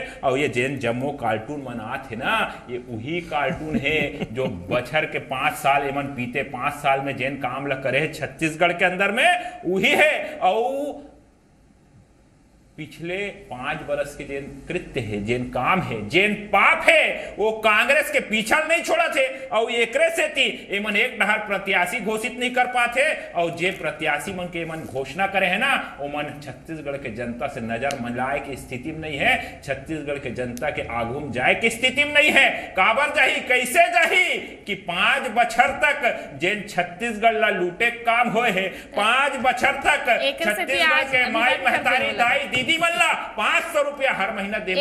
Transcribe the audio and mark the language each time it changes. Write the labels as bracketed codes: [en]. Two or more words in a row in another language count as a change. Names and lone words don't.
[hne] और ये जेन जम्मो कार्टून मनात है ना, ये वही कार्टून है जो बछर के 5 साल एमन पीते 5 साल में जेन काम ला करे है छत्तीसगढ़ के अंदर में वही है। और पिछले 5 बरस के जेन कृत्य है, जेन काम है, जेन पाप है, वो कांग्रेस के पीछा नहीं छोड़ा थे। और एकरे से थी एमन एक डहर प्रत्याशी घोषित नहीं कर पाते, और जे प्रत्याशी मन के एमन घोषणा करे है ना, वो मन छत्तीसगढ़ के जनता से नजर मिलाए की स्थिति में नहीं है, छत्तीसगढ़ के जनता के आगू में जाए की स्थिति में नहीं है। काबर जाही, कैसे जाही कि 5 बछर तक जेन छत्तीसगढ़ ला लूटे काम होए है, 5 बछर तक छत्तीसगढ़ के माई महतारी दाई दीदी मल्ला 500 रुपया हर महीना देवो।